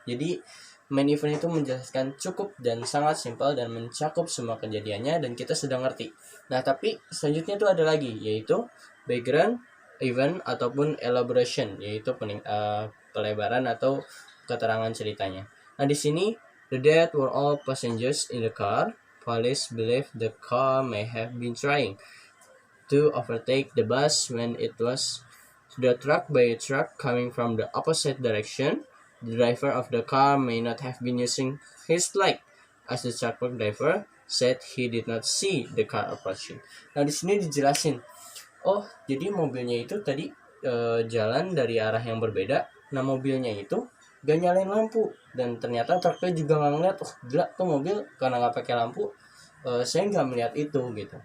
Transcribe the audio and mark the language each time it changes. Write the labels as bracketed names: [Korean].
[Indonesian] Jadi main event itu menjelaskan cukup dan sangat simpel dan mencakup semua kejadiannya dan kita sudah ngerti. Nah, tapi selanjutnya itu ada lagi, yaitu background event ataupun elaboration, yaitu pelebaran atau keterangan ceritanya. Nah, di sini [English] the death were all passengers in the car. Police believe the car may have been trying to overtake the bus when it was struck by a truck coming from the opposite direction. The driver of the car may not have been using his light, as the truck driver said he did not see the car approaching. [Indonesian] Nah, di sini dijelasin, oh jadi mobilnya itu tadi jalan dari arah yang berbeda. Nah, mobilnya itu gak nyalain lampu dan ternyata truknya juga nggak ngeliat. Oh gila tuh mobil karena nggak pakai lampu. Saya nggak melihat itu gitu.